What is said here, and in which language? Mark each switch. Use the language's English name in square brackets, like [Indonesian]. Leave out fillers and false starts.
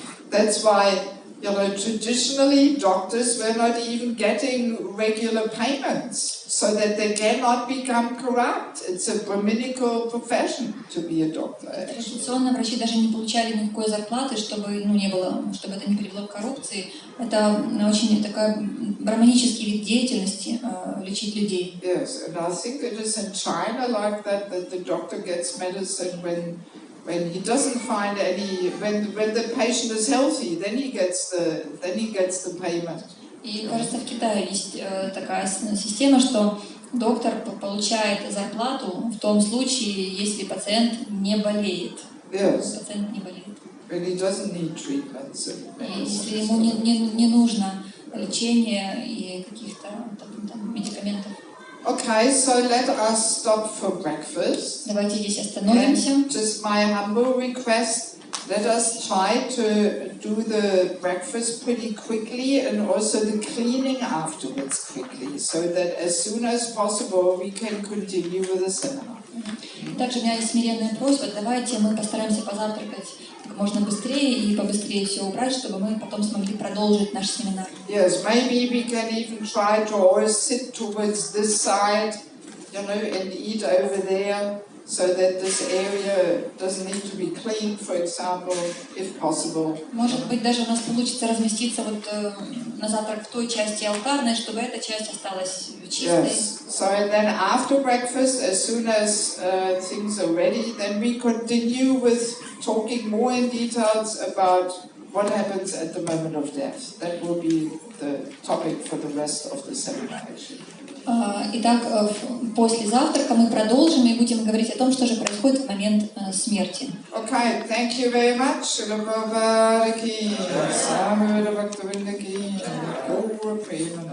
[English] That's why, traditionally doctors were not even getting regular payments, so that they cannot become corrupt. It's a Brahminical profession to be a doctor. [Russian] Традиционно врачи даже не получали никакой зарплаты, чтобы чтобы это не привело к коррупции. Это очень такой брахманический вид деятельности лечить людей. [English] Yes, and I think it is in China like that the doctor gets medicine when he doesn't find any, when the patient is healthy, then he gets the payment. [Russian] И кажется, в Китае есть такая система, что доктор получает зарплату в том случае, если пациент не болеет. [English] Yes. [Russian] Пациент не болеет. [English] When he doesn't need treatments. [Russian] Если ему не нужно лечение и каких-то медикаментов. [English] Okay, so let us stop for breakfast. [Russian] Давайте здесь остановимся. [English] And just my humble request, let us try to do the breakfast pretty quickly and also the cleaning afterwards quickly, so that as soon as possible we can continue with the seminar. [Russian] Также у меня есть смиренная просьба, давайте мы постараемся позавтракать как можно быстрее и побыстрее все убрать, чтобы мы потом смогли продолжить наш семинар. [English] Yes, maybe we can even try to always sit towards this side, and eat over there, so that this area doesn't need to be cleaned, for example, if possible. [Russian] Может быть, даже у нас получится разместиться на завтрак в той части алтарной, чтобы эта часть осталась чистой. [English] Yes. So and then after breakfast, as soon as things are ready, then we continue with talking more in details about what happens at the moment of death. That will be the topic for the rest of the seminar, actually. [Russian] Итак, после завтрака мы продолжим и будем говорить о том, что же происходит в момент смерти. [English] Okay, thank you very much.